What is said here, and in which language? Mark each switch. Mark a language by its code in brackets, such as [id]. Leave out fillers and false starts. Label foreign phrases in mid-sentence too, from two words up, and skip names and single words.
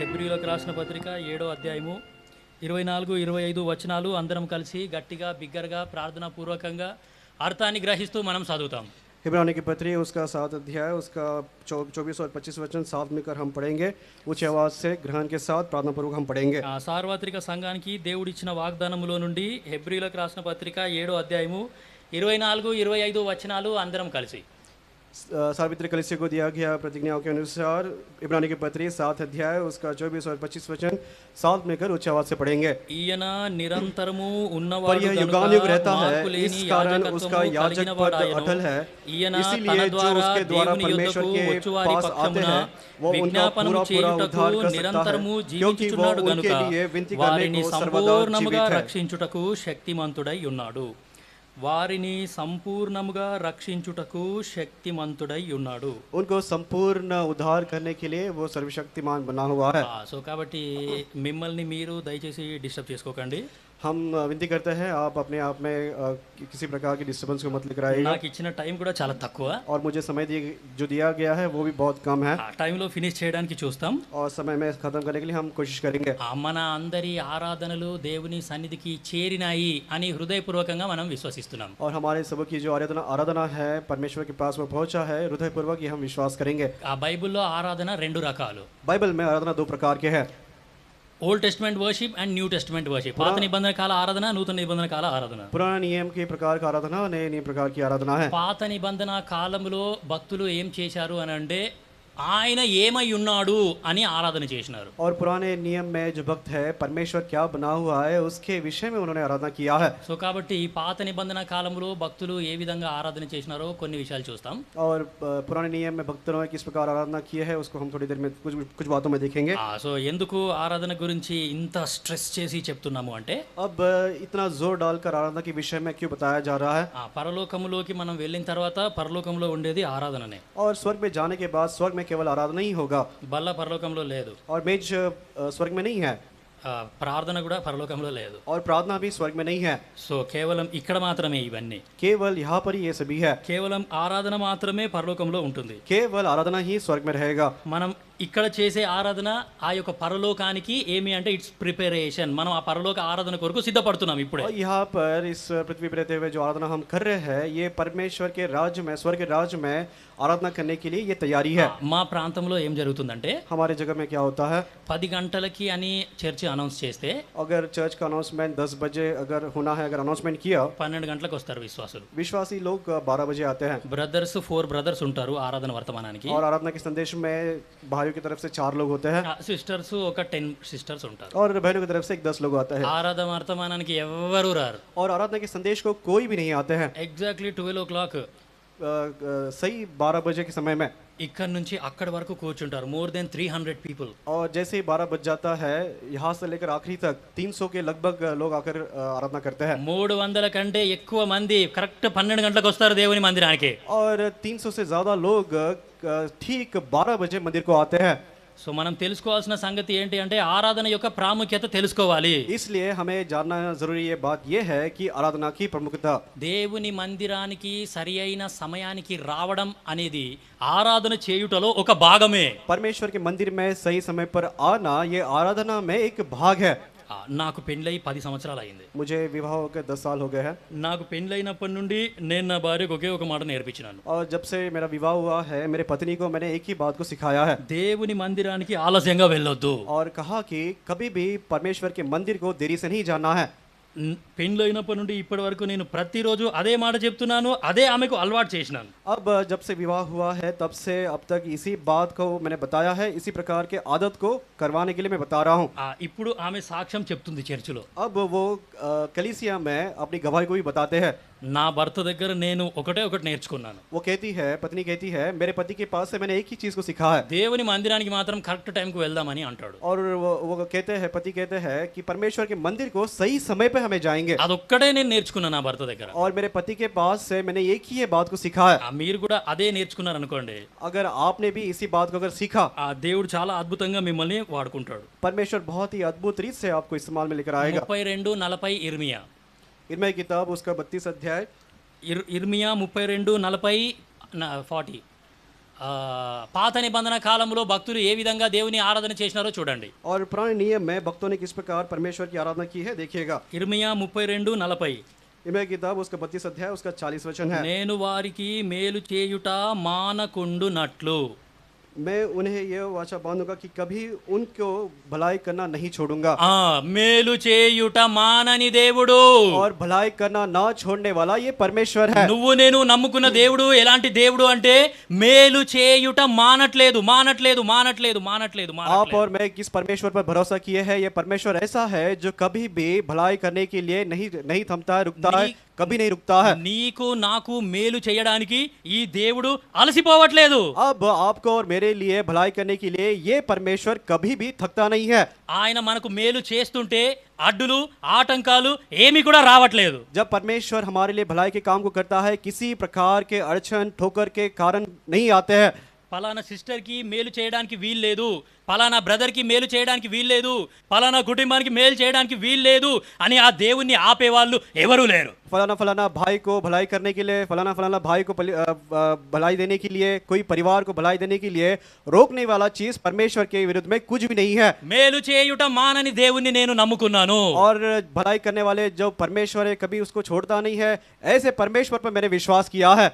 [te] హెబ్రీయులకు రాసిన పత్రిక 7వ అధ్యాయము 24-25 వచనాలు అందరం కలిసి గట్టిగా బిగ్గరగా ప్రార్థనాపూర్వకంగా అర్థాన్ని గ్రహిస్తూ మనం చదువుతాం. [hi] इब्रानी की पत्री उसका 7 अध्याय उसका 24 और 25 वचन साथ मिलकर हम पढ़ेंगे. ऊंची आवाज से ग्रहण के साथ प्रार्थना पूर्वक हम पढ़ेंगे. [te] సార్వత్రిక సంఘానికి దేవుడిచ్చిన వాగ్దానములో నుండి హెబ్రీయులకు రాసిన పత్రిక 7వ అధ్యాయము 24-25 వచనాలు అందరం కలిసి. [hi] सार्वत्रिक कलीसिया को दिया गया प्रतिज्ञाओं के अनुसार इब्रानी की पत्री 7 अध्याय उसका 24 और 25 वचन साथ मिलकर उच्च आवाज से पढ़ेंगे. [te] ఈయన నిరంతరము [hi] पर [te] ఉన్నవాడు [hi] यह युगानुयुग रहता है, इस कारण उसका याजक पद अटल है. इसीलिए जो उसके द्वारा परमेश्वर के पास आते हैं वो उनका पूरा पूरा उद्धार कर सकता है, क्योंकि वो उनके लिए विनती करने को सर्वदा [te] సంపూర్ణముగా [hi] जीवित है. [te] రక్షించుటకు శక్తిమంతుడై ఉన్నాడు. వారిని సంపూర్ణముగా రక్షించుటకు శక్తిమంతుడై ఉన్నాడు. [hi] उनको संपूर्ण उद्धार करने के लिए वो सर्वशक्तिमान बना हुआ है. [te] సో కాబట్టి మిమ్మల్ని మీరు దయచేసి డిస్టర్బ్ చేసుకోకండి. [hi] हम विनती करते हैं आप अपने आप में किसी प्रकार की डिस्टर्बेंस को मत लेकर आइएगा. [te] నాకు ఇచ్చిన టైం కూడా చాలా తక్కువ. [hi] और मुझे समय जो दिया गया है वो भी बहुत कम है. [te] ఆ టైంలో ఫినిష్ చేయడానికి చూస్తాం. [hi] और समय में खत्म करने के लिए हम कोशिश करेंगे. [te] మన అందరి ఆరాధనలు దేవుని సన్నిధికి చేరినాయి అని హృదయపూర్వకంగా మనం విశ్వసిస్తున్నాం. [hi] और हमारे सब की जो आराधना है परमेश्वर के पास वो पहुंचा है, हृदयपूर्वक ये हम विश्वास करेंगे. [te] ఆ బైబిల్లో ఆరాధన రెండు రకాలు. [hi] बाइबल में आराधना दो प्रकार के हैं, [en] Old Testament worship and New Testament worship. [te] పాత నిబంధన కాల ఆరాధన, నూతన నిబంధన కాల ఆరాధన. [hi] पुराना नियम के प्रकार का आराधना, नए नियम प्रकार की आराधना है. [te] పాత నిబంధన కాలంలో భక్తులు ఏం చేశారు అని అంటే ఆయన ఏమై ఉన్నాడు అని ఆరాధన చేసినారు. [hi] और पुराने नियम में जो भक्त है परमेश्वर क्या बना हुआ है उसके विषय में उन्होंने आराधना किया है. [te] సో కాబట్టి పాత నిబంధన కాలంలో భక్తులు ఏ విధంగా ఆరాధన చేసినారో కొన్ని విషయాలు చూస్తాం. [hi] और पुराने नियम में भक्तों ने किस प्रकार आराधना की है उसको हम थोड़ी देर में कुछ बातों में देखेंगे. [te] సో ఎందుకు ఆరాధన గురించి ఇంత స్ట్రెస్ చేసి చెప్తున్నాము అంటే [hi] अब इतना जोर डालकर आराधना के विषय में क्यों बताया जा रहा है. [te] పరలోకములోకి మనం వెళ్ళిన తర్వాత పరలోకంలో ఉండేది ఆరాధననే. [hi] और स्वर्ग में जाने के बाद स्वर्ग में केवल आराधना ही होगा. [te] బల్ల పరలోకంలో లేదు. [hi] और मेज स्वर्ग में नहीं है. [te] ప్రార్థన కూడా పరలోకంలో లేదు. [hi] और प्रार्थना भी स्वर्ग में नहीं है. [te] సో కేవలం ఇక్కడ మాత్రమే ఇవన్నీ. [hi] केवल यहाँ पर ही ये सभी है. [te] కేవలం ఆరాధన మాత్రమే పరలోకంలో ఉంటుంది. [hi] केवल आराधना ही स्वर्ग में रहेगा. [te] మనం ఇక్కడ చేసే ఆరాధన ఆ యొక్క పరలోకానికి ఏమి అంటే [en] it's preparation. [te] మనం ఆ పరలోక ఆరాధన కొరకు సిద్ధపడుతున్నాం ఇప్పుడే. [hi] और यहाँ पर इस पृथ्वी पर रहते हुए जो आराधना हम कर रहे हैं ये परमेश्वर के राज्य में, स्वर्ग के राज्य में आराधना करने के लिए ये तैयारी है. [te] మా ప్రాంతంలో ఏం జరుగుతుందంటే [hi] हमारे जगह में क्या होता है, [te] 10 గంటలకి అని చర్చి అనౌన్స్ చేస్తే [hi] अगर चर्च का अनाउंसमेंट 10 बजे अगर होना है, अगर अनाउंसमेंट किया [te] 12 గంటలకు వస్తారు విశ్వాసులు. [hi] विश्वासी लोग 12 बजे आते हैं. [te] బ్రదర్స్ 4 బ్రదర్స్ ఉంటారు ఆరాధన వర్తమానానికి. [hi] और आराधना के संदेश में भाइयों की तरफ से 4 लोग होते हैं. [te] సిస్టర్స్ ఒక 10 సిస్టర్స్ ఉంటారు. [hi] और बहनों की तरफ से 10 लोग आते हैं. [te] ఆరాధన వర్తమానానికి ఎవరు రారు. [hi] और आराधना के संदेश को कोई भी नहीं आते हैं. [en] exactly 12 o'clock [hi] सही 12 बजे के समय में [te] ఇక్కడ నుంచి అక్కడి వరకు కూర్చుంటారు. [en] more than 300 people. [hi] और जैसे ही 12 बज जाता है यहाँ से लेकर आखिरी तक 300 के लगभग लोग आकर आराधना करते हैं. [te] 300 కంటే ఎక్కువ మంది కరెక్ట్ 12 గంటలకు వస్తారు దేవుని మందిరానికి. [hi] और 300 से ज्यादा लोग ठीक 12 बजे मंदिर को आते हैं. [te] సో మనం తెలుసుకోవాల్సిన సంగతి ఏంటి అంటే ఆరాధన యొక్క ప్రాముఖ్యత తెలుసుకోవాలి. [hi] इसलिए हमें जानना जरूरी ये बात ये है कि आराधना की प्रमुखता. [te] దేవుని మందిరానికి సరి అయిన సమయానికి రావడం అనేది ఆరాధన చేయుటలో ఒక భాగమే. [hi] परमेश्वर के मंदिर में सही समय पर आना ये आराधना में एक भाग है. [te] నాకు పెళ్ళై 10 సంవత్సరాలు అయింది. [hi] मुझे विवाह होकर 10 साल हो गए हैं. [te] నాకు పెళ్ళైనప్పటి నుండి నేను నా భార్యకు ఒకే ఒక మాట నేర్పించినాను. [hi] और जब से मेरा विवाह हुआ है मेरे पत्नी को मैंने एक ही बात को सिखाया है. [te] దేవుని మందిరానికి ఆలస్యంగా వెళ్ళొద్దు. [hi] और कहा कि कभी भी परमेश्वर के मंदिर को देरी से नहीं जाना है. [te] పెళ్ళైనప్పటి నుండి ఇప్పటి వరకు నేను ప్రతిరోజు అదే మాట చెప్తున్నాను, అదే ఆమెకు అలవాటు చేసినాను. [hi] अब जब से विवाह हुआ है तब से अब तक इसी बात को मैंने बताया है, इसी प्रकार के आदत को करवाने के लिए मैं बता रहा हूँ. [te] ఇప్పుడు ఆమె సాక్ష్యం చెప్తుంది చర్చిలో. [hi] अब वो कलीसिया में अपनी गवाही को भी बताते हैं. [te] నా భర్త దగ్గర నేను ఒకటి నేర్చుకున్నాను. [hi] वो कहती है, पत्नी कहती है, मेरे पति के पास से मैंने एक ही चीज को सीखा है. [te] దేవుని మందిరానికి మాత్రం [en] correct timeకి [te] వెళ్దామని అంటాడు. [hi] और वो कहते हैं, पति कहते हैं कि परमेश्वर के मंदिर को सही समय पे हमें जाएंगे. [te] అదొక్కటే నేను నేర్చుకున్నాను నా భర్త దగ్గర. [hi] और मेरे पति के पास से मैंने एक ही ये बात को सीखा है. [te] మీరు కూడా అదే నేర్చుకున్నారు అనుకోండి, [hi] अगर आपने भी इसी बात को अगर सीखा, [te] దేవుడు చాలా అద్భుతంగా మిమ్మల్ని వాడుకుంటాడు. [hi] परमेश्वर बहुत ही अद्भुत रीत से आपको इस्तेमाल में लेकर आएगा. 32:40 इर्मिया किताब उसका 32 अध्याय [te] ఇర్మియా 32:40 40 పాత నిబంధన కాలంలో భక్తులు ఏ విధంగా దేవుని ఆరాధన చేసినారో చూడండి. [hi] और पुराने नियम में भक्तों ने किस प्रकार परमेश्वर की आराधना की है देखिएगा. [te] ఇర్మియా 32:40 [hi] इर्मिया की किताब उसका 32 अध्याय उसका 40 वचन है. [te] నేను వారికి మేలు చేయుట మానకుండునట్లు. [hi] मैं उन्हें यह वाचा बांधूंगा कि कभी उनको भलाई करना नहीं छोड़ूंगा. [te] మేలు చేయుట మానని దేవుడు, [hi] और भलाई करना ना छोड़ने वाला ये परमेश्वर है. [te] నువ్వు నేను నమ్ముకున్న దేవుడు ఎలాంటి దేవుడు అంటే మేలు చేయుట మానట్లేదు మానట్లేదు మానట్లేదు మానట్లేదు [hi] आप और मैं किस परमेश्वर पर भरोसा किए हैं, ये परमेश्वर ऐसा है जो कभी भी भलाई करने के लिए नहीं थमता है, रुकता है, कभी नहीं रुकता है. [te] నీకు నాకు మేలు చేయడానికి ఈ దేవుడు అలసిపోవట్లేదు. [hi] अब आपको और मेरे लिए भलाई करने के लिए ये परमेश्वर कभी भी थकता नहीं है. [te] ఆయన మనకు మేలు చేస్తుంటే అడ్డులు ఆటంకాలు ఏమీ కూడా రావట్లేదు. [hi] जब परमेश्वर हमारे लिए भलाई के काम को करता है, किसी प्रकार के अड़चन ठोकर के कारण नहीं आते हैं. [te] పలానా సిస్టర్ కి మేలు చేయడానికి వీలు లేదు, పలానా బ్రదర్ కి మేలు చేయడానికి వీలు లేదు, పలానా కుటుంబానికి మేలు చేయడానికి వీలు లేదు అని ఆ దేవుణ్ణి ఆపేవాళ్ళు ఎవరూ లేరు. [hi] फलाना फलाना भाई को भलाई करने के लिए, फलाना फलाना भाई को भलाई देने के लिए, कोई परिवार को भलाई देने के लिए रोकने वाला चीज परमेश्वर के विरुद्ध में कुछ भी नहीं है. [te] మేలు చేయుట మానని దేవుణ్ణి నేను నమ్ముకున్నాను. [hi] और भलाई करने वाले जो परमेश्वर है कभी उसको छोड़ता नहीं है, ऐसे परमेश्वर पर मैंने विश्वास किया है.